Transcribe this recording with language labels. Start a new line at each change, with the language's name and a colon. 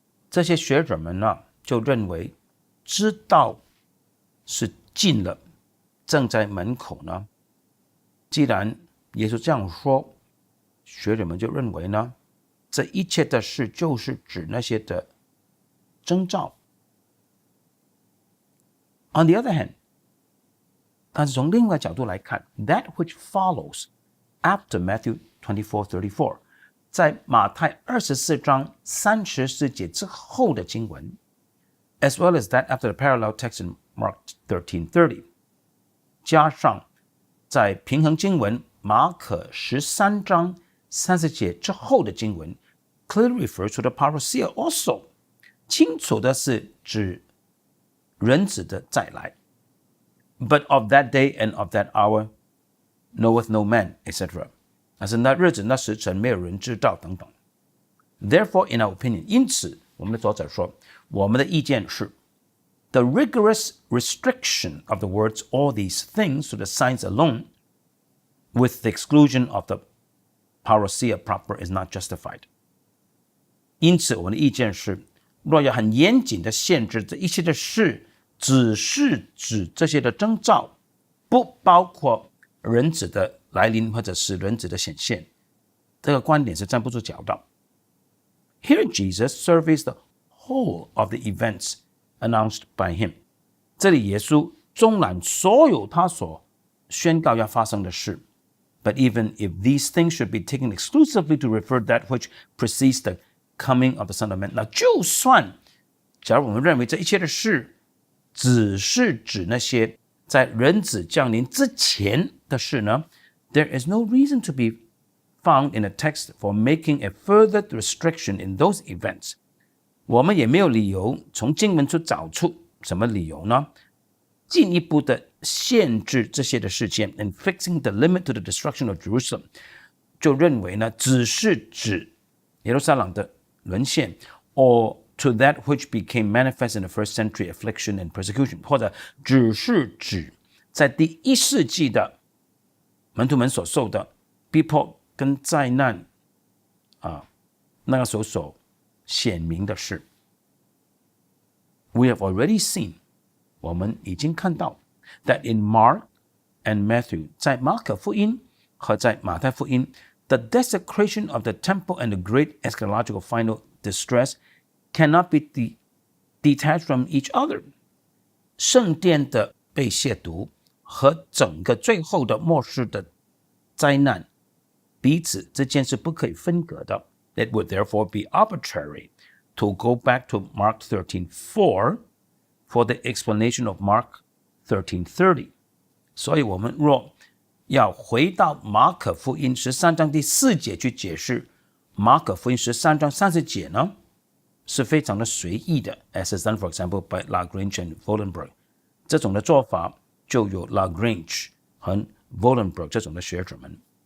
Chinese: 这些学者们呢，就认为知道是近了，正在门口呢。既然耶稣这样说，学者们就认为呢，这一切的事就是指那些的征兆。
English: On the other hand，
Chinese: 但是从另外角度来看
English: ，that which follows after Matthew 24:34，
Chinese: 在马太24章34节之后的经文
English: ，as well as that after the parallel text in Mark 13:30，
Chinese: 加上在平衡经文马可13章30节之后的经文
English: clearly refers to the parousia also，
Chinese: 清楚的是指人子的再来。
English: But of that day and of that hour knoweth no man, etc.
Chinese: 但是那日子那时辰没有人知道等等。
English: Therefore, in our opinion，
Chinese: 因此我们的作者说，我们的意见是
English: the rigorous restriction of the words all these things to the signs alone with the exclusion of the parousia proper is not justified。
Chinese: 因此我们的意见是，若要很严谨的限制这一切的事只是指这些的征兆，不包括人子的来临或者是人子的显现，这个观点是站不住脚的。
English: Here Jesus surveys the whole of the events announced by him。
Chinese: 这里耶稣纵览所有他所宣告要发生的事。
English: But even if these things should be taken exclusively to refer that which precedes the coming of the Son of Man，
Chinese: 那就算假如我们认为这一切的事只是指那些在人子降临之前的事呢，
English: there is no reason to be found in a text for making a further restriction in those events。
Chinese: 我们也没有理由从经文中找出什么理由呢，进一步的限制这些的事件
English: and fixing the limit to the destruction of Jerusalem，
Chinese: 就认为呢，只是指耶路撒冷的沦陷
English: or to that which became manifest in the first century affliction and persecution，
Chinese: 或者只是指在第1世纪的门徒们所受的逼迫跟灾难那个时候所显明的事。
English: We have already seen，
Chinese: 我们已经看到
English: that in Mark and Matthew，
Chinese: 在马可福音和在马太福音
English: the desecration of the temple and the great eschatological final distress cannot be detached from each other。
Chinese: 圣殿的被亵渎和整个最后的末世的灾难彼此之间是不可以分隔的。
English: It would therefore be arbitrary to go back to Mark 13:4 for the explanation of Mark 13:30。
Chinese: 所以我们若要回到马可福音13章第4节去解释马可福音13章30节呢，是非常的随意的
English: as is done for example by Lagrange and Vollenberg。
Chinese: 这种的做法就有 Lagrange 和 Vollenberg 这种的学者们。